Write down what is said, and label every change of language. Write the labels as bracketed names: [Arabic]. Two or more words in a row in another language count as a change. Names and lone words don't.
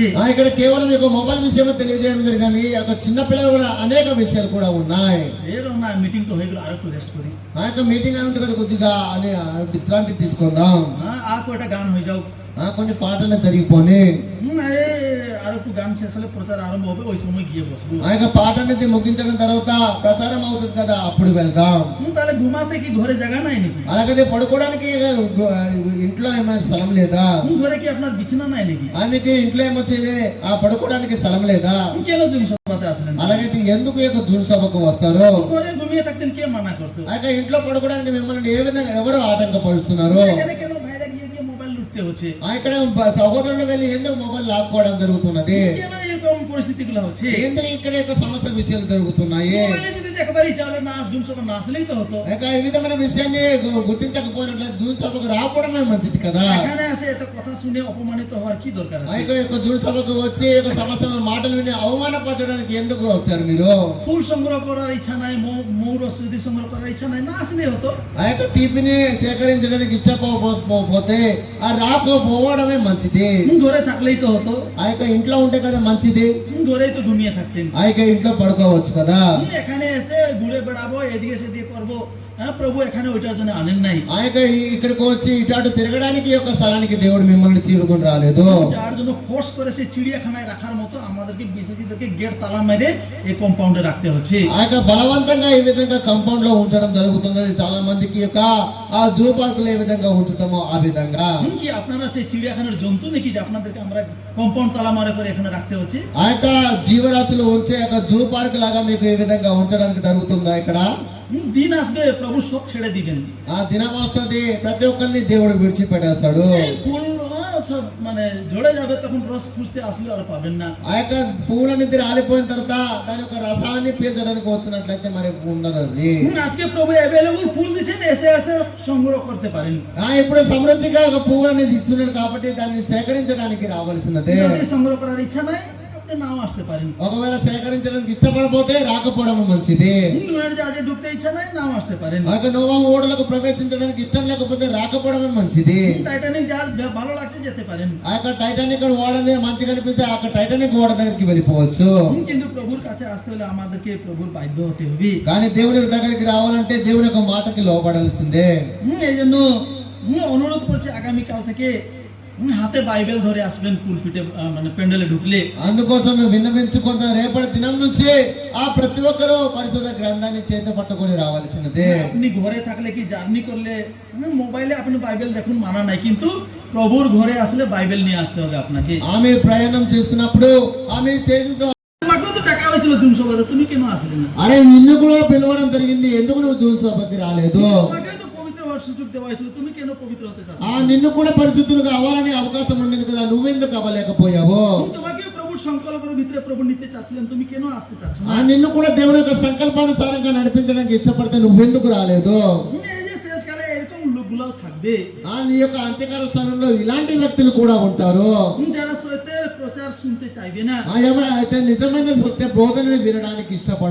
[Telugu] ఇక్కడ కేవలం మీకు మొబైల్ విషయమే తెలియజేయడం జరిగింది, ఆ యొక్క చిన్నపిల్లల కూడా అనేక విషయాలు కూడా ఉన్నాయి। [Bangla] এরকম না, মিটিং তো হয়ে গেল, আরো একটু রেস্ট করি। [Telugu] ఆ యొక్క మీటింగ్ అనేది కదా కొద్దిగా అని విశ్రాంతి తీసుకుందాం, [Bangla] আর কয়টা গান হয়ে যাও, [Telugu] కొన్ని పాటలు జరిగిపోయి [Bangla] আর একটু গান শেষ হলে প্রচার আরম্ভ হবে, ওই সময় গিয়ে বসবো। [Telugu] ఆ యొక్క పాట అనేది ముగించిన తర్వాత ప్రచారం అవుతుంది కదా, అప్పుడు వెళ్దాం। [Bangla] তাহলে ঘুমাতে কি ঘরে জায়গা নাই নাকি? [Telugu] అలాగే పడుకోవడానికి ఇంట్లో ఏమైనా స్థలం లేదా? [Bangla] ঘরে কি আপনার বিছানা নাই নাকি? [Telugu] ఆమెకి ఇంట్లో ఏమొచ్చేది, ఆ పడుకోవడానికి స్థలం లేదా? [Bangla] কেন জুন সভাতে আসলেন? [Telugu] అలాగైతే ఎందుకు ఈ యొక్క జూన్ సభకు వస్తారు? [Bangla] ঘরে ঘুমিয়ে থাকতেন, কে মানা করতো? [Telugu] ఆ యొక్క ఇంట్లో పడుకోవడానికి మిమ్మల్ని ఏ విధంగా ఎవరు ఆటంకపరుస్తున్నారు? [Bangla] এখানে কেন ভাইরা গিয়ে গিয়ে মোবাইল লুটতে হচ্ছে? [Telugu] ఆ ఇక్కడ సహోదరులు వెళ్ళి ఎందుకు మొబైల్ లాక్కోవడం జరుగుతున్నది? [Bangla] কেন এরকম পরিস্থিতিগুলো হচ্ছে? [Telugu] ఎందుకు ఇక్కడ యొక్క సమస్త విషయాలు జరుగుతున్నాయి? [Bangla] মোবাইলে যদি একবারই চালে না, জুন সভা না আসলেই তো হতো। [Telugu] ఇక ఈ విధమైన విషయాన్ని గుర్తించకపోయినట్లయితే జూన్ సభకు రావడమే మంచిది కదా। [Bangla] এখানে আসে এত কথা শুনে অপমানিত হওয়ার কি দরকার ఆ আছে? [Telugu] యొక్క జూన్ సభకు వచ్చి ఈ యొక్క సమస్త మాటలు విని అవమానపరచడానికి ఎందుకు వచ్చారు మీరు? [Bangla] ফুল সংগ্রহ করার ইচ্ছা নাই, মৌর স্মৃতি সংগ্রহ করার ইচ্ছা নাই, না আসলেই হতো। [Telugu] ఆ యొక్క తీపిని సేకరించడానికి ఇష్టపోతే ఆ రాకపోవడమే మంచిది। [Bangla] ঘরে থাকলেই তো হতো, [Telugu] ఆ యొక్క ఇంట్లో ఉంటే కదా మంచిది, [Bangla] ঘরেই তো ঘুমিয়ে থাকতেন। [Telugu] ఆ యొక్క ఇంట్లో పడుకోవచ్చు కదా। [Bangla] এখানে এসে ঘুরে বেড়াবো, এদিকে সেদিকে করবো, প্রভু এখানে ওইটার জন্য আনেন নাই। [Telugu] ఆ యొక్క ఇక్కడికి వచ్చి ఇటు అటు తిరగడానికి ఈ యొక్క స్థలానికి దేవుడు మిమ్మల్ని తీరుకొని రాలేదు। [Bangla] যার জন্য ফোর্স করে সে চিড়িয়াখানায় রাখার মতো আমাদেরকে বিশেষদেরকে গেট তালা মেরে এই কম্পাউন্ডে রাখতে হচ্ছে। [Telugu] ఆ యొక్క బలవంతంగా ఈ విధంగా కంపౌండ్ లో ఉంచడం జరుగుతుంది। చాలా మందికి యొక్క ఆ [English] zoo park [Telugu] లో ఏ విధంగా ఉంచుతామో ఆ విధంగా। [Bangla] কি আপনারা সেই চিড়িয়াখানার জন্তু নাকি যে আপনাদেরকে আমরা কম্পাউন্ড তালা মারে করে এখানে রাখতে হচ্ছে? [Telugu] ఆ యొక్క జీవరాశులు ఉంచే యొక్క [English] zoo park [Telugu] లాగా మీకు ఈ విధంగా ఉంచడానికి జరుగుతుందా ఇక్కడ? [Bangla] দিন আসবে প্রভু সব ছেড়ে দিবেন। [Telugu] ఆ దినం వస్తుంది, ప్రతి ఒక్కరిని దేవుడు విడిచిపెట్టేస్తాడు। [Bangla] ফুল সব মানে ঝরে যাবে, তখন রস খুঁজতে আসলে আর পাবেন না। [Telugu] ఆ యొక్క పూలనిధి రాలిపోయిన తర్వాత దాని యొక్క రసాన్ని పీల్చడానికి వచ్చినట్లయితే మరి ఉండదు అది। [Bangla] আজকে প্রভু অ্যাভেলেবল ফুল দিচ্ছেন, এসে এসে সংগ্রহ করতে পারেন। [Telugu] ఇప్పుడు సమృద్ధిగా ఒక పువ్వు అనేది ఇస్తున్నాడు కాబట్టి దాన్ని సేకరించడానికి రావాల్సినదే। [Bangla] যদি সংগ্রহ করার ইচ্ছা নাই, আপনি নাও আসতে পারেন। [Telugu] ఒకవేళ సేకరించడానికి ఇష్టపడపోతే రాకపోవడం మంచిది। [Bangla] জাহাজে ঢুকতে ইচ্ছা নাই, নাও আসতে পারেন। [Telugu] ఆ యొక్క నోవా ఓడలకు ప్రవేశించడానికి ఇష్టం లేకపోతే రాకపోవడమే మంచిది। [Bangla] টাইটানিক জাহাজ ভালো লাগছে, যেতে পারেন। [Telugu] ఆ యొక్క టైటానిక్ ఓడనే మంచిగా అనిపిస్తే ఆ యొక్క టైటానిక్ ఓడ దగ్గరికి వెళ్ళిపోవచ్చు। [Bangla] কিন্তু প্রভুর কাছে আসতে হলে আমাদেরকে প্রভুর বাধ্য হতে হবে। [Telugu] కానీ దేవుని దగ్గరికి రావాలంటే దేవుని యొక్క మాటకి లోబడాల్సిందే। [Bangla] এই জন্য অনুরোধ করছি আগামীকাল থেকে হাতে বাইবেল ধরে আসবেন পুলপিটে, মানে প্যান্ডেলে ঢুকলে। [Telugu] అందుకోసం విన్నవించుకున్న రేపటి దినం నుంచి ఆ ప్రతి ఒక్కరూ పరిశుద్ధ గ్రంథాన్ని చేత పట్టుకొని రావాల్సినదే। [Bangla] আপনি ঘরে থাকলে কি জার্নি করলে মোবাইলে আপনি বাইবেল দেখুন, মানা নাই, কিন্তু প্রভুর ঘরে আসলে বাইবেল নিয়ে আসতে হবে আপনাকে। [Telugu] ఆమె ప్రయాణం చేస్తున్నప్పుడు ఆమె చేతితో [Bangla] আমাকেও তো টাকা হয়েছিল জুন সভাতে, তুমি কেন আসলে না? [Telugu] అరే నిన్ను కూడా పిలవడం జరిగింది, ఎందుకు నువ్వు జూన్ సభకి రాలేదు? [Bangla] তোমাকেও তো পবিত্র হওয়ার সুযোগ দেওয়া হয়েছিল, তুমি কেন পবিত্র হতে চাচ্ছ? [Telugu] నిన్ను కూడా పరిశుద్ధులుగా అవ్వాలని అవకాశం ఉండేది కదా, నువ్వెందుకు అవ్వలేకపోయావు? [Bangla] তোমাকেও প্রভুর সংকল্পের ভিতরে প্রভু নিতে চাচ্ছিলেন, তুমি কেন আসতে চাচ্ছ না? [Telugu] నిన్ను కూడా దేవుని యొక్క సంకల్పానుసారంగా నడిపించడానికి ఇష్టపడితే నువ్వెందుకు రాలేదు? [Bangla] এই যে শেষকালে এরকম লোকগুলাও থাকবে, [Telugu] నీ యొక్క అంత్యకాల స్థానంలో ఇలాంటి వ్యక్తులు కూడా ఉంటారు, [Bangla] যারা সত্যের প্রচার শুনতে চাইবে না। [Telugu] ఎవరైతే నిజమైన సత్య బోధనని వినడానికి ఇష్టపడరు।